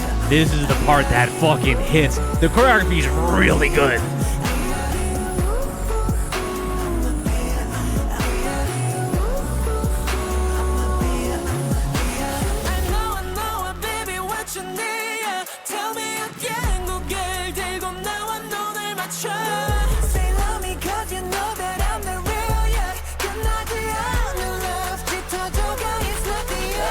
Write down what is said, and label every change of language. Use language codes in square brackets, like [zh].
[en] This is the part that fucking hits. The choreography is really good. I know, baby, what you need. Tell me again, [ko] 고개를 들고 나와 눈을 맞춰. [en] Say love me 'cause you know that I'm the real, yeah. [ko] 끝나지 않는 [en] love, [ko] 짙어져가 [en] it's not the